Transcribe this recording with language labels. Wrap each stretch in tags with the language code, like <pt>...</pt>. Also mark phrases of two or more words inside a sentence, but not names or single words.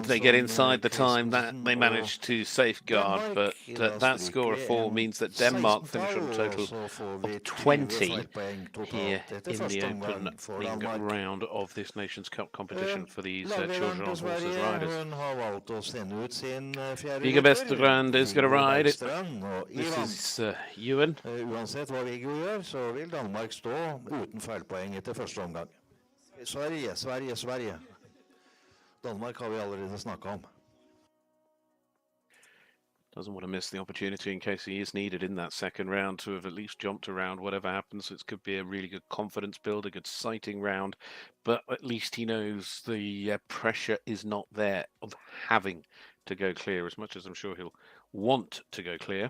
<en>They get inside the time that they managed to safeguard, but that score of 4 means that Denmark finish on a total of 20 here in the opening round of this Nations Cup competition for these children on horses riders. Vigga Vestergrand is going to ride it. This is Ewan.</en> <no>Uansett hva Viggo gjør, så vil Danmark stå uten feilpoeng etter første omgang. Sverige. Danmark har vi allerede snakket om.</no> <en>Doesn't want to miss the opportunity in case he is needed in that second round to have at least jumped around whatever happens. It could be a really good confidence build, a good sighting round, but at least he knows the pressure is not there of having to go clear, as much as I'm sure he'll want to go clear.</en>